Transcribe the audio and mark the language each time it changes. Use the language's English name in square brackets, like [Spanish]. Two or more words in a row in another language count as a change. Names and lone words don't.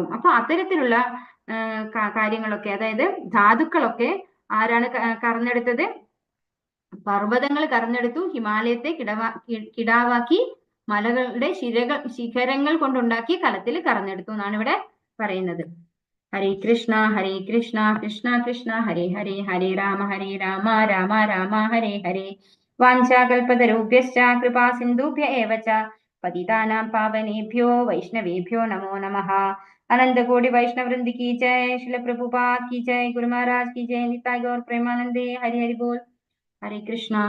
[Malayalam] അപ്പൊ അത്തരത്തിലുള്ള കാര്യങ്ങളൊക്കെ, അതായത് ധാതുക്കളൊക്കെ ആരാണ് കറന്നെടുത്തത്? പർവ്വതങ്ങൾ കറന്നെടുത്തു. ഹിമാലയത്തെ കിടാവാക്കി മലകളുടെ ശിഖരങ്ങൾ കൊണ്ടുണ്ടാക്കിയ കലത്തിൽ കറന്നെടുത്തു എന്നാണ് ഇവിടെ പറയുന്നത്. [Sanskrit] ഹരേ കൃഷ്ണ കൃഷ്ണ കൃഷ്ണ ഹരേ ഹരേ, ഹരേ രാമ രാമ രാമ ഹരേ ഹരേ. വാഞ്ചാകൽപതരുഭ്യശ്ച കൃപാ സിന്ധുഭ്യ ഏവ ച പതിതാനാം പാവനേഭ്യോ വൈഷ്ണവേഭ്യോ നമോ നമഃ. [Hindi] अनन्तकोटि वैष्णववृन्द की जय। श्रील प्रभुपाद की जय. गुरु महाराज की जय. [Bangla] নিতাই গৌর প্রেমানন্দে। হরি হরি বোল. [Sanskrit] ഹരേ കൃഷ്ണ.